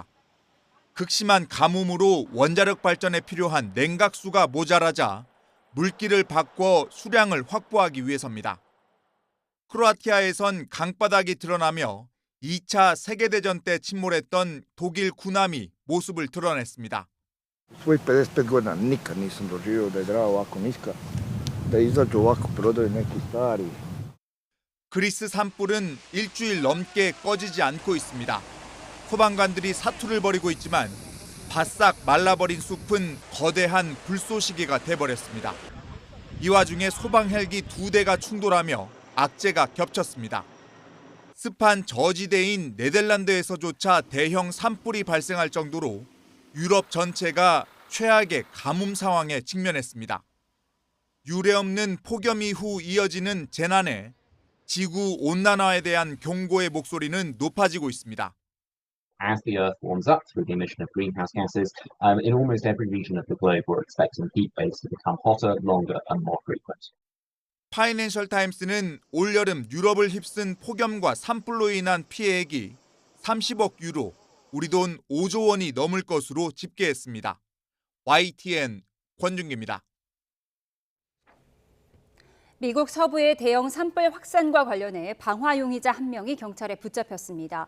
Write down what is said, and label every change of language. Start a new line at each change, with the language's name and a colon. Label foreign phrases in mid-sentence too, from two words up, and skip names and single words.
Korean: 극심한 가뭄으로 원자력 발전에 필요한 냉각수가 모자라자 물기를 바꿔 수량을 확보하기 위해서입니다. 크로아티아에선 강바닥이 드러나며 2차 세계대전 때 침몰했던 독일 군함이 모습을 드러냈습니다.
Croatian: Fui 5 godina nikad nisam doživio da je Drava ovako niska, da izađu ovako brodovi neki stari.
Korean: 그리스 산불은 일주일 넘게 꺼지지 않고 있습니다. 소방관들이 사투를 벌이고 있지만 바싹 말라버린 숲은 거대한 불쏘시개가 돼버렸습니다. 이 와중에 소방 헬기 2대가 충돌하며 악재가 겹쳤습니다. 습한 저지대인 네덜란드에서조차 대형 산불이 발생할 정도로 유럽 전체가 최악의 가뭄 상황에 직면했습니다. 유례없는 폭염 이후 이어지는 재난에 지구 온난화에 대한 경고의 목소리는 높아지고 있습니다.
English: As the Earth warms up through the emission of greenhouse gases, in almost every region of the globe, we're expecting heat waves to become hotter, longer, and more frequent.
Korean: 파이낸셜 타임스는 올여름 유럽을 휩쓴 폭염과 산불로 인한 피해액이 30억 유로, 우리 돈 5조 원이 넘을 것으로 집계했습니다. YTN 권준기입니다. 미국 서부의 대형 산불 확산과 관련해 방화 용의자 한 명이 경찰에 붙잡혔습니다.